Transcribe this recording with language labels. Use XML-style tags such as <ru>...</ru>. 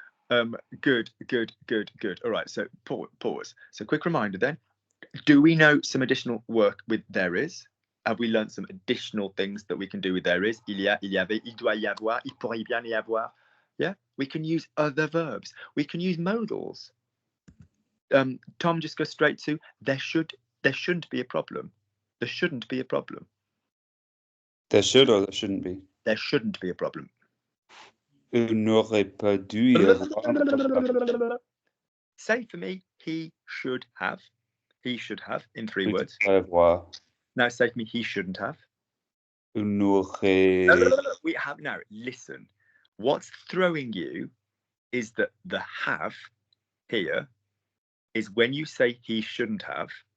<en>Good. All right, so pause. So quick reminder then. Do we know some additional work with there is? Have we learned some additional things that we can do with there is?</en> <fr>Il y a, il y avait, il doit y avoir, il pourrait bien y avoir.</fr> <en>Yeah, we can use other verbs. We can use modals. Tom, just go straight to there shouldn't be a problem. There shouldn't be a problem. There should or there shouldn't be? There shouldn't be a problem.</en> <fr>Il n'aurait pas dû y avoir un problème.</fr> <en>Say for me, he should have. He should have in 3 words.</en> <fr>Avoir.</fr> <en>Now say for me, he shouldn't have.</en> <fr>Il n'aurait...</fr> <en>We have now. Listen, what's throwing you is that the have here is when you say he shouldn't have.</en>